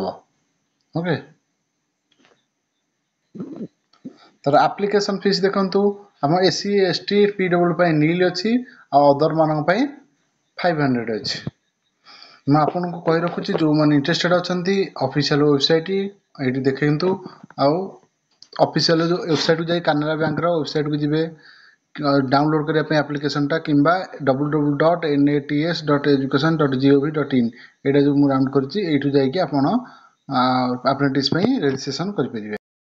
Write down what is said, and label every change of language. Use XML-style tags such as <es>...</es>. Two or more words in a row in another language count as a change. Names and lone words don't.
<or>ଓକେ। ତାର ଆପ୍ଲିକେସନ୍ ଫିସ୍ ଦେଖନ୍ତୁ, ଆମ SC ST PWD ପାଇଁ ନିଲ୍ ଅଛି, ଆଉ ଅଦର ମାନଙ୍କ ପାଇଁ 500 ଅଛି। ମୁଁ ଆପଣଙ୍କୁ କହି ରଖୁଛି, ଯେଉଁମାନେ ଇଣ୍ଟରେଷ୍ଟେଡ୍ ଅଛନ୍ତି</or> <en>official website</en> <or>ଏଇଠି ଦେଖନ୍ତୁ, ଆଉ ଅଫିସିଆଲ ଯେଉଁ ୱେବସାଇଟ୍କୁ ଯାଇ କାନାରା ବ୍ୟାଙ୍କର ୱେବସାଇଟ୍କୁ ଯିବେ ଡାଉନଲୋଡ୍ କରିବା ପାଇଁ ଆପ୍ଲିକେସନଟା, କିମ୍ବା www.nats.education.gov.in ଏଇଟା ଯେଉଁ ମୁଁ ରାଉଣ୍ଡ କରିଛି, ଏଇଠୁ ଯାଇକି ଆପଣ ଆପ୍ରେଣ୍ଟିସ୍ ପାଇଁ ରେଜିଷ୍ଟ୍ରେସନ୍ କରିପାରିବେ।</or>